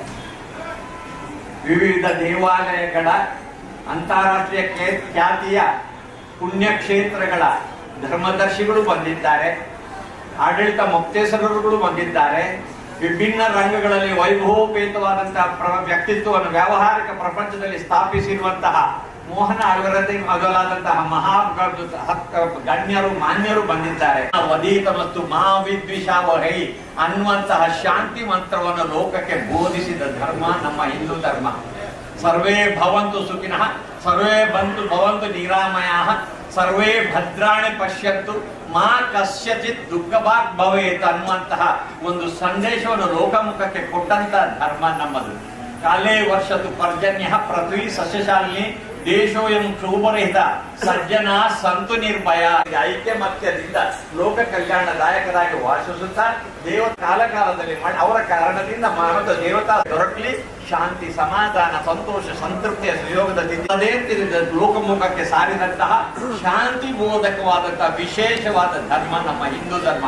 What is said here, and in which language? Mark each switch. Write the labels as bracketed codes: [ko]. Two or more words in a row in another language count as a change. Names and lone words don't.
[kn] ವಿವಿಧ ದೇವಾಲಯಗಳ, ಅಂತಾರಾಷ್ಟ್ರೀಯ ಖ್ಯಾತಿಯ ಪುಣ್ಯಕ್ಷೇತ್ರಗಳ ಧರ್ಮದರ್ಶಿಗಳು ಬಂದಿದ್ದಾರೆ, ಆಡಳಿತ ಮೊಕ್ತೇಸರರುಗಳು ಬಂದಿದ್ದಾರೆ, ವಿಭಿನ್ನ ರಂಗಗಳಲ್ಲಿ ವೈಭವೋಪೇತವಾದಂತಹ ವ್ಯಕ್ತಿತ್ವವನ್ನು ವ್ಯಾವಹಾರಿಕ ಪ್ರಪಂಚದಲ್ಲಿ ಸ್ಥಾಪಿಸಿರುವಂತಹ ಮೋಹನ ಅಳವರತೆ ಮೊದಲಾದಂತಹ ಮಹಾ ಗಣ್ಯರು, ಮಾನ್ಯರು ಬಂದಿದ್ದಾರೆ. ವದೀತ ಮತ್ತು ಮಹಾವಿದ್ವಿಷಾವಹೈ ಅನ್ನುವಂತಹ ಶಾಂತಿ ಮಂತ್ರವನ್ನು ಲೋಕಕ್ಕೆ ಬೋಧಿಸಿದ ಧರ್ಮ ನಮ್ಮ ಹಿಂದೂ ಧರ್ಮ. [sa] ಸರ್ವೇ ಭವಂತು ಸುಖಿನಃ, ಸರ್ವೇ ಭವಂತು ನಿರಾಮಯಾಃ, ಸರ್ವೇ ಭದ್ರಾಣಿ ಪಶ್ಯಂತು, ಮಾ ಕಸ್ಯಚಿತ್ ದುಃಖಭಾಗ್ ಭವೇತ್ [kn] ಅನ್ನುವಂತಹ ಒಂದು ಸಂದೇಶವನ್ನು ಲೋಕಮುಖಕ್ಕೆ ಕೊಟ್ಟಂತಹ ಧರ್ಮ ನಮ್ಮದು. [sa] ಕಾಲೇ ವರ್ಷತು ಪರ್ಜನ್ಯ ಪೃಥ್ವಿ ಸಸ್ಯಶಾಲಿನಿ, ದೇಶೋಯಂ ಕ್ಷೋಭರಹಿತ, ಸಜ್ಜನ ಸಂತು ನಿರ್ಭಯ. [kn] ಐಕ್ಯಮತ್ಯದಿಂದ ಲೋಕ ಕಲ್ಯಾಣದಾಯಕರಾಗಿ ವಾಸಿಸುತ್ತಾ ಕಾಲಕಾಲದಲ್ಲಿ ಅವರ ಕಾರಣದಿಂದ ಮಾನವ ದೇವತಾ ದೊರಕಲಿ, ಶಾಂತಿ, ಸಮಾಧಾನ, ಸಂತೋಷ, ಸಂತೃಪ್ತಿಯ ಸುಯೋಗದ ಲೋಕಮುಖಕ್ಕೆ ಸಾರಿದಂತಹ ಶಾಂತಿ ಬೋಧಕವಾದಂತಹ ವಿಶೇಷವಾದ ಧರ್ಮ ನಮ್ಮ ಹಿಂದೂ ಧರ್ಮ.